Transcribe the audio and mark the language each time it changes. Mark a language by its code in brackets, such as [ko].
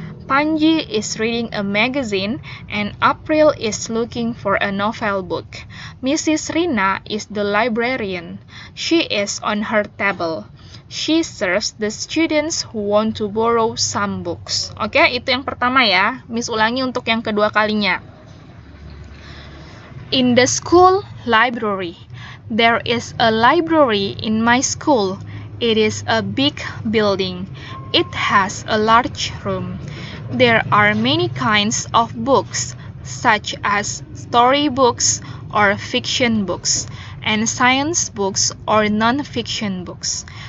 [en] Panji is reading a magazine, and April is looking for a novel book. Mrs. Rina is the librarian. She is on her table. She serves the students who want to borrow some books. [id] Oke, itu yang pertama ya. Miss ulangi untuk yang kedua kalinya. [en] In the school library. There is a library in my school. It is a big building. It has a large room. There are many kinds of books, such as story books or fiction books, and science books or non-fiction books.